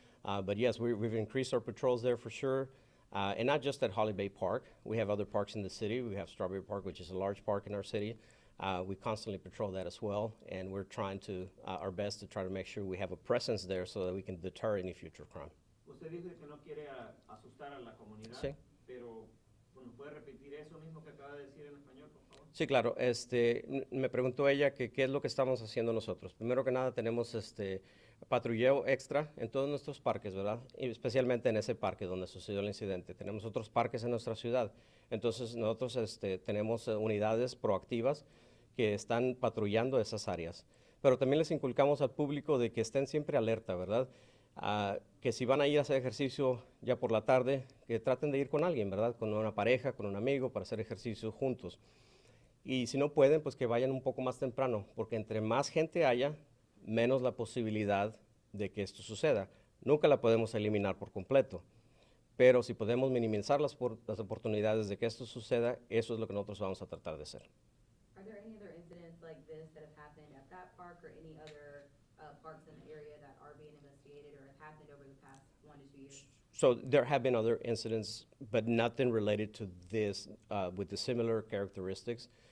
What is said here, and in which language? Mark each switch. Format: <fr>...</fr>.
<en>But yes, we've increased our patrols there for sure. And not just at Holly Bay Park. We have other parks in the city. We have Strawberry Park, which is a large park in our city. We constantly patrol that as well, and we're trying to our best to try to make sure we have a presence there so that we can deter any future crime.</en> <es>Usted dice que no quiere asustar a la comunidad, Sí. pero bueno, ¿puede repetir eso mismo que acaba de decir en español, por favor? Sí, claro. Me preguntó ella que qué es lo que estamos haciendo nosotros. Primero que nada, tenemos patrulleo extra en todos nuestros parques, ¿verdad? Y especialmente en ese parque donde sucedió el incidente. Tenemos otros parques en nuestra ciudad. Entonces, nosotros tenemos unidades proactivas que están patrullando esas áreas. Pero también les inculcamos al público de que estén siempre alerta, ¿verdad? Que si van a ir a hacer ejercicio ya por la tarde, que traten de ir con alguien, ¿verdad? Con una pareja, con un amigo, para hacer ejercicio juntos. Y si no pueden, pues que vayan un poco más temprano, porque entre más gente haya, menos la posibilidad de que esto suceda. Nunca la podemos eliminar por completo, pero si podemos minimizar las oportunidades de que esto suceda, eso es lo que nosotros vamos a tratar de hacer.</es> <en>Are there any other incidents like this that have happened at that park or any other parks in the area that are being investigated or have happened over the past 1 to 2 years? So there have been other incidents, but nothing related to this with the similar characteristics.</en>